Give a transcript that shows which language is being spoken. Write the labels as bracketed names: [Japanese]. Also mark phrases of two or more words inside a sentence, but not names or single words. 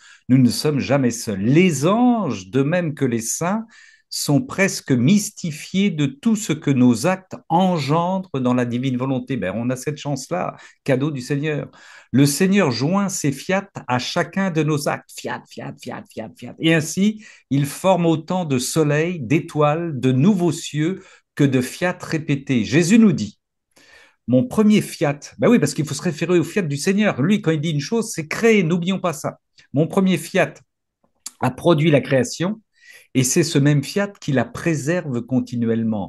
[French] Nous ne sommes jamais seuls. Les anges, de même que les saints, sont presque mystifiés de tout ce que nos actes engendrent dans la divine volonté. Ben, on a cette chance-là, cadeau du Seigneur. Le Seigneur joint ses fiat à chacun de nos actes. [Latin] Fiat, fiat, fiat, fiat, fiat. [French] Et ainsi, il forme autant de soleils, d'étoiles, de nouveaux cieux que de fiat répétés. Jésus nous dit, mon premier fiat, ben oui, parce qu'il faut se référer au fiat du Seigneur. Lui, quand il dit une chose, c'est créer, n'oublions pas ça. Mon premier fiat a produit la création, Et c'est ce même fiat qui la préserve continuellement.